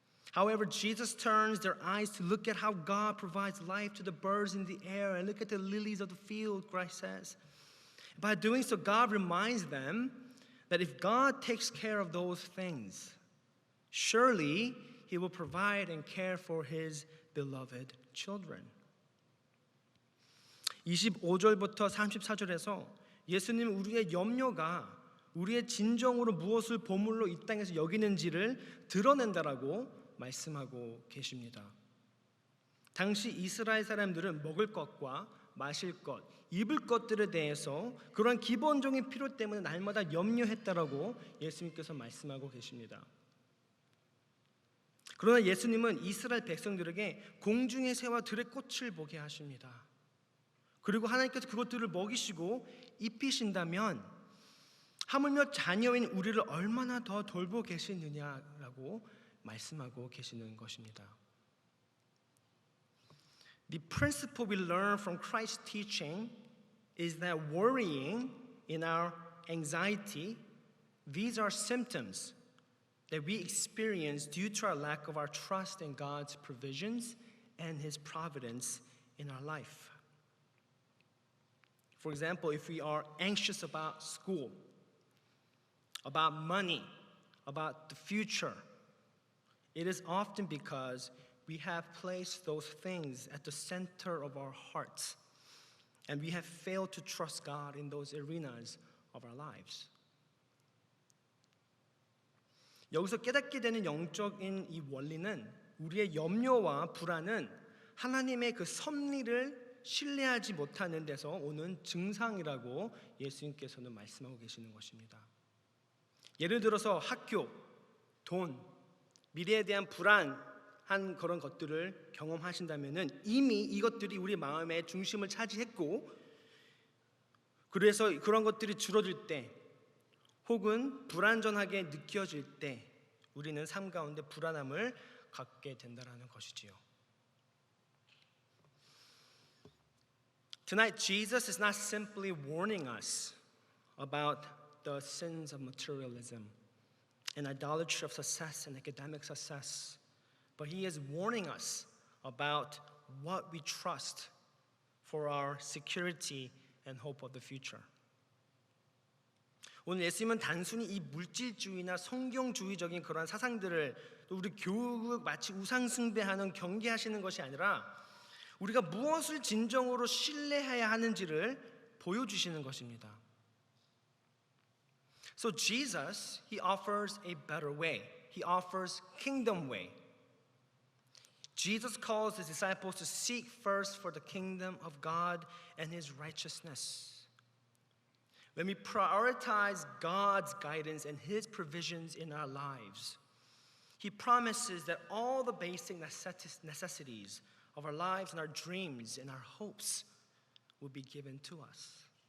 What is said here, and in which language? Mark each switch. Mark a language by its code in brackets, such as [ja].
[en] However, Jesus turns their eyes to look at how God provides life to the birds in the air and look at the lilies of the field, Christ says. By doing so, God reminds them that if God takes care of those things, surely He will provide and care for His beloved children. [ko] 25절부터 34절에서 예수님 우리의 염려가 우리의 진정으로 무엇을 보물로 이 땅에서 여기는지를 드러낸다라고 말씀하고 계십니다. 당시 이스라엘 사람들은 먹을 것과 마실 것, 입을 것들에 대해서 그러한 기본적인 필요 때문에 날마다 염려했다라고 예수님께서 말씀하고 계십니다. 그러나 예수님은 이스라엘 백성들에게 공중의 새와 들의 꽃을 보게 하십니다. 그리고 하나님께서 그것들을 먹이시고 입히신다면 하물며 자녀인 우리를 얼마나 더 돌보 계시느냐라고 말씀하고 계시는 것입니다. [en] The principle we learn from Christ's teaching is that worrying in our anxiety, these are symptoms that we experience due to our lack of our trust in God's provisions and His providence in our life. For example, if we are anxious about school, about money, about the future, it is often because we have placed those things at the center of our hearts, and we have failed to trust God in those arenas of our lives. [ko] 여기서 깨닫게 되는 영적인 이 원리는 우리의 염려와 불안은 하나님의 그 섭리를 신뢰하지 못하는 데서 오는 증상이라고 예수님께서는 말씀하고 계시는 것입니다. 예를 들어서 학교, 돈, 미래에 대한 불안한 그런 것들을 경험하신다면 이미 이것들이 우리 마음의 중심을 차지했고, 그래서 그런 것들이 줄어들 때 혹은 불안전하게 느껴질 때 우리는 삶 가운데 불안함을 갖게 된다는 것이지요. [en] Tonight, Jesus is not simply warning us about the sins of materialism and idolatry of success and academic success, but He is warning us about what we trust for our security and hope of the future. [ko] 오늘 예수님은 단순히 이 물질주의나 성경주의적인 그런 사상들을 또 우리 교육 마치 우상숭배하는 경계하시는 것이 아니라 우리가 무엇을 진정으로 신뢰해야 하는지를 보여주시는 것입니다. [en] So Jesus, He offers a better way. He offers kingdom way. Jesus calls His disciples to seek first for the kingdom of God and His righteousness. When we prioritize God's guidance and His provisions in our lives, He promises that all the basic necessities of our lives and our dreams and our hopes will be given to us.